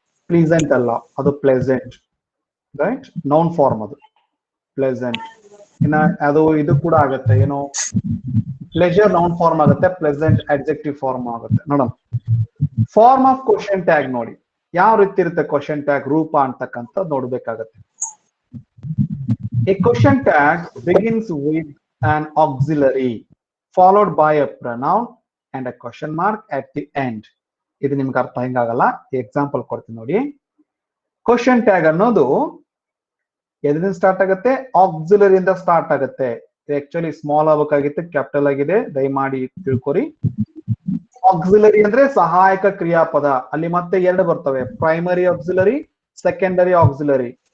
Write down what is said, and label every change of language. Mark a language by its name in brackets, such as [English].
[Kannada] Pleasant ಅಲ್ಲ, ಅದು pleasant. Right? Noun form ಅದು ಪ್ಲೆಸೆಂಟ್. ಇನ್ನ ಅದು ಇದು ಕೂಡ ಆಗುತ್ತೆ, ಏನು ಪ್ಲೆಜರ್ ನೌನ್ ಫಾರ್ಮ್ ಆಗುತ್ತೆ, ಪ್ಲೆಸೆಂಟ್ ಅಡ್ಜೆಕ್ಟಿವ್ ಫಾರ್ಮ್ ಆಗುತ್ತೆ. ನೋಡೋಣ [English] form of question tag [Kannada] ನೋಡಿ ಯಾವ ರೀತಿ ಇರುತ್ತೆ. ಕ್ವಶನ್ ಟ್ಯಾಗ್ ರೂಪ ಅಂತಕ್ಕಂಥ ನೋಡ್ಬೇಕಾಗತ್ತೆ. [English] A question tag begins with an auxiliary followed by a pronoun and a question mark at the end. [Kannada] ಇದು ನಿಮ್ಗೆ ಅರ್ಥ ಹೆಂಗಾಗಲ್ಲ, ಎಕ್ಸಾಂಪಲ್ ಕೊಡ್ತೀನಿ ನೋಡಿ. ಕ್ವಶನ್ ಟ್ಯಾಗ್ ಅನ್ನೋದು ಎದರಿಂದ ಸ್ಟಾರ್ಟ್ ಆಗುತ್ತೆ? ಆಕ್ಸಿಲರಿ ಇಂದ ಸ್ಟಾರ್ಟ್ ಆಗುತ್ತೆ. ಆಕ್ಚುಲಿ ಸ್ಮಾಲ್ ಆಗಬೇಕಾಗಿತ್ತು, ಕ್ಯಾಪಿಟಲ್ ಆಗಿದೆ, ದಯಮಾಡಿ ತಿಳ್ಕೊರಿ. ಆಕ್ಸಿಲರಿ ಅಂದ್ರೆ ಸಹಾಯಕ ಕ್ರಿಯಾಪದ. ಅಲ್ಲಿ ಮತ್ತೆ ಎರಡು ಬರ್ತವೆ, ಪ್ರೈಮರಿ ಆಕ್ಸಿಲರಿ, ಸೆಕೆಂಡರಿ ಆಕ್ಸಿಲರಿ.